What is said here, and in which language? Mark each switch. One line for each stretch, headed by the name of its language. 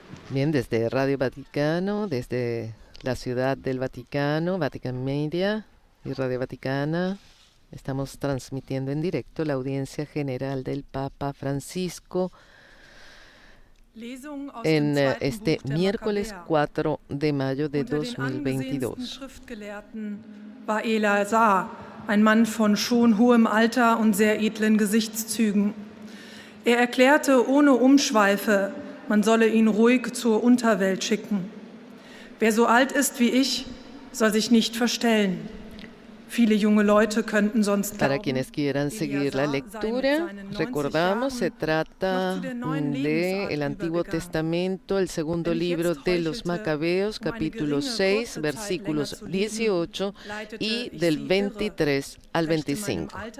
Spanish: Bien, desde Radio Vaticano, desde la Ciudad del Vaticano, Vatican Media y Radio Vaticana, estamos transmitiendo en directo la audiencia general del Papa Francisco en este miércoles 4 de mayo de 2022.
German: War Eleazar, ein Mann von schon hohem Alter und sehr edlen Gesichtszügen. Er erklärte ohne Umschweife, man solle ihn ruhig zur Unterwelt schicken. Wer so alt ist wie ich, soll sich nicht verstellen. Viele junge Leute könnten sonst
Spanish: Para quienes quieran seguir la lectura, recordamos, se trata del Antiguo Testamento, el segundo libro de los Macabeos, capítulo 6, versículos 18 y del 23 al 25.